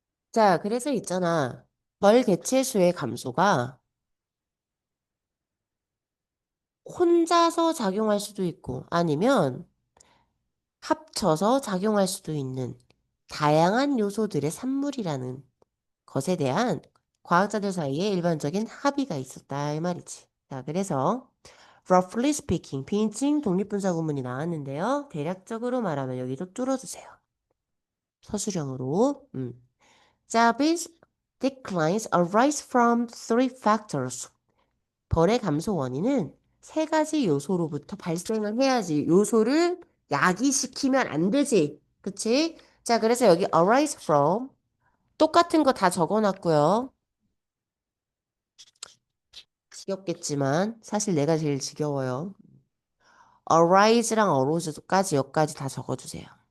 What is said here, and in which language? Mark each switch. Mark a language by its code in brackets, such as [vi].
[ko] 자, 그래서 있잖아. 벌 개체수의 감소가 혼자서 작용할 수도 있고 아니면 합쳐서 작용할 수도 있는 다양한 요소들의 산물이라는 것에 대한 과학자들 사이에 일반적인 합의가 있었다 이 말이지. 자, 그래서 roughly speaking 빈칭 독립분사 구문이 나왔는데요. 대략적으로 말하면 여기도 뚫어주세요. 서술형으로. [en] Japanese declines arise from three factors. [ko] 벌의 감소 원인은 세 가지 요소로부터 발생을 해야지. 요소를 야기시키면 안 되지. 그치? 자, 그래서 여기 arise from 똑같은 거 다 적어놨고요. 지겹겠지만 사실 내가 제일 지겨워요. arise랑 arose까지 여기까지 다 적어주세요.